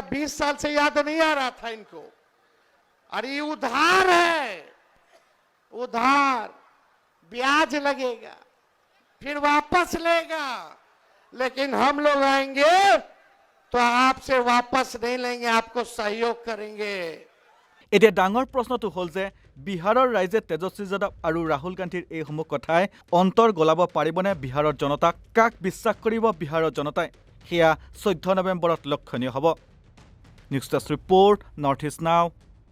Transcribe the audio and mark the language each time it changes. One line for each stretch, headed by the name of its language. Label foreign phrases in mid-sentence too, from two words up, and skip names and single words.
Hindi: 20 साल से याद नहीं आ रहा था इनको। और ये उधार है, उधार, ब्याज लगेगा, फिर वापस लेगा। लेकिन हम लोग आएंगे तो आपसे वापस नहीं लेंगे, आपको सहयोग करेंगे।
Assamese: এতিয়া ডাঙৰ প্ৰশ্নটো হ'ল যে বিহাৰৰ ৰাইজে তেজস্বী যাদৱ আৰু ৰাহুল গান্ধীৰ এইসমূহ কথাই অন্তৰ গলাব পাৰিবনে বিহাৰৰ জনতাক? কাক বিশ্বাস কৰিব বিহাৰৰ জনতাই? সেয়া 14 নৱেম্বৰত লক্ষণীয় হ'ব।
English: News desk report, North East Now.